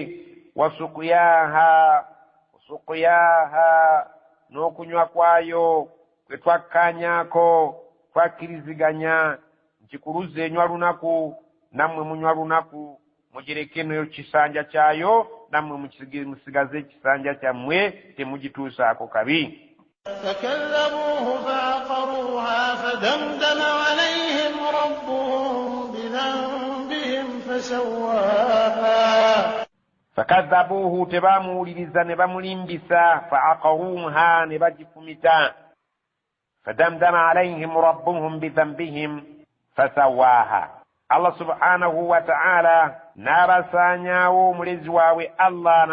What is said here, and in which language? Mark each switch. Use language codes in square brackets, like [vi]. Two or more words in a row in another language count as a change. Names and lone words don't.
[lg] wasukuyaha n'okunywa kwayo kwe twakkaanyaako twakkiriziganya nkikuluze enywa lunaku nammwe munywa lunaku mugirekeno kisanja kyayo nammwe musigaze ekisanja kyammwe temugituusaako kabi [ar] فكذبوه فعقروها فدمدم عليهم ربهم بذنبهم فسواها فكذبوه [lg] tebaamuwuliriza ne bamulimbisa [ar] فعقروها [lg] ne bagifumita [ar] فدمدم عليهم ربهم بذنبهم فسواها الله سبحانه وتعالى [lg] n'abasaanyaawo omulezi waabwe [ar] allah